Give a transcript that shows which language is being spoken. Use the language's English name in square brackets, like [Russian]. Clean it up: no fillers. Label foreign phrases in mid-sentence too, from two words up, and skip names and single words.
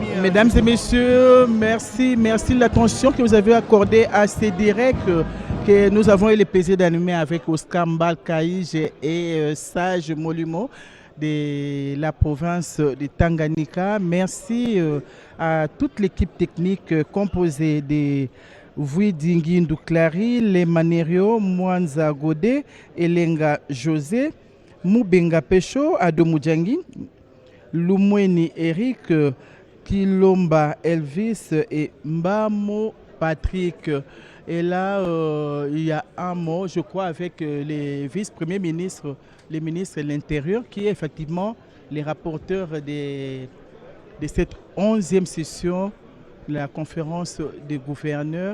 [French] Mesdames et messieurs, merci de l'attention que vous avez accordée à ces directs que nous avons eu le plaisir d'animer avec Oscar Mbalkaïj et Sage Molumo de la province de Tanganyika. Merci à toute l'équipe technique composée de Vuidingi Ndouklari, Les Manerio, Mwanza Godé, Elenga José, Moubenga Pecho, Adomoujangi, Lumweni Eric, Kilomba Elvis et Mbamo Patrick. Et là, il y a un mot, je crois, avec les vice-premiers ministres, les ministres de l'Intérieur, qui est effectivement les rapporteurs de cette 11e session de la conférence des gouverneurs.